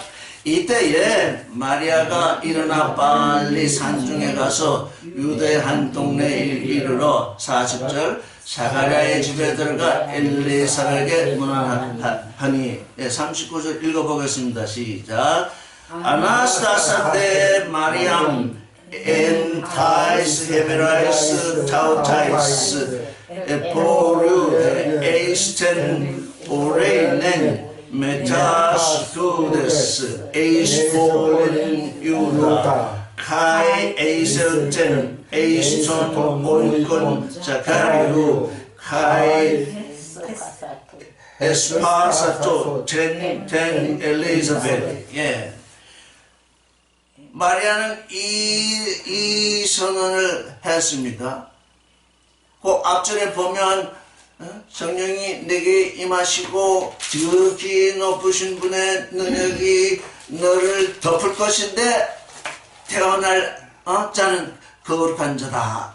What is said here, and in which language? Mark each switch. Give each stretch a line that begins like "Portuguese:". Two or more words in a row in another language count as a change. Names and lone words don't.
Korean: 이때에 마리아가 일어나 빨리 산중에 가서 유대 한 동네에 이르러 40절 사가랴의 집에 들어가 엘리사벳에게 문안하니 39절 읽어보겠습니다. 시작.
Greek: Ἀναστᾶσα δὲ Μαριὰμ ἐν ταῖς ἡμέραις ταύταις ἐπορεύθη εἰς τὴν ὀρεινὴν μετὰ σπουδῆς εἰς πόλιν Ἰούδα καὶ εἰσῆλθεν εἰς τὸν οἶκον Ζαχαρίου καὶ ἠσπάσατο τὴν Ἐλισάβετ.
Korean: 예. 마리아는 이 선언을 했습니다. 그 앞전에 보면 성령이 내게 임하시고 지극히 높으신 분의 능력이 너를 덮을 것인데 태어날 자는 거룩한 자다.